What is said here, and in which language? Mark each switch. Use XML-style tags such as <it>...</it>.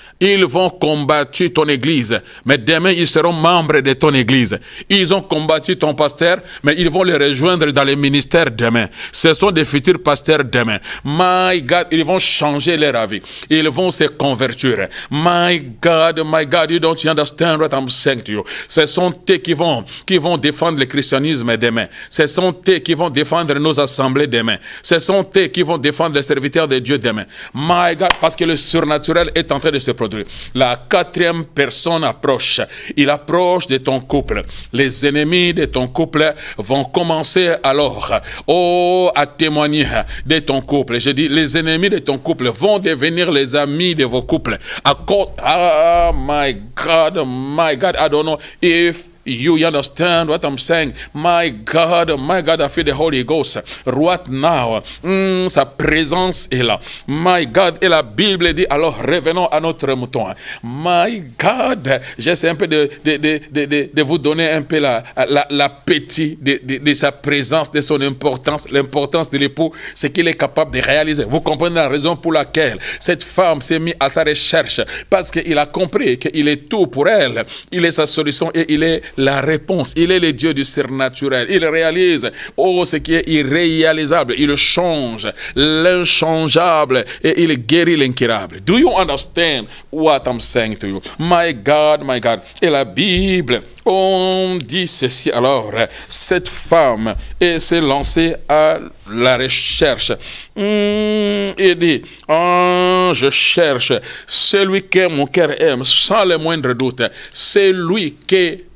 <fr>Ils vont combattre ton église, mais demain ils seront membres de ton église. Ils ont combattu ton pasteur, mais ils vont les rejoindre dans les ministères demain. Ce sont des futurs pasteurs demain.</fr> <en>My God,</en> <fr>ils vont changer leur avis. Ils vont se convertir.</fr> <en>My God, you don't understand what I'm saying to you.</en> <fr>Ce sont eux qui vont défendre le christianisme demain. Ce sont eux qui vont défendre nos assemblées demain. Ce sont eux qui vont défendre les serviteurs de Dieu demain.</fr> <en>My God,</en> <fr>parce que le surnaturel est en train de se produire. La quatrième personne approche. Il approche de ton couple. Les ennemis de ton couple vont commencer alors à témoigner de ton couple. Je dis, les ennemis de ton couple vont devenir les amis de vos couples. À cause,</fr> <en>my God, I don't know if you understand what I'm saying. My God, I feel the Holy Ghost right now.</en> <fr>Sa présence est là.</fr> <en>My God,</en> <fr>et la Bible dit, alors revenons à notre mouton.</fr> <en>My God,</en> <fr>j'essaie un peu de vous donner un peu l'appétit de sa présence, de son importance, l'importance de l'époux, ce qu'il est capable de réaliser. Vous comprenez la raison pour laquelle cette femme s'est mise à sa recherche, parce qu'il a compris qu'il est tout pour elle. Il est sa solution et il est la réponse. Il est le Dieu du surnaturel. Il réalise ce qui est irréalisable. Il change l'inchangeable et il guérit l'incurable.</fr> <en>Do you understand what I'm saying to you? My God.</en> <fr>Et la Bible, on dit ceci alors. Cette femme s'est lancée à la recherche. Il dit, je cherche celui que mon cœur aime sans le moindre doute. Celui que</fr>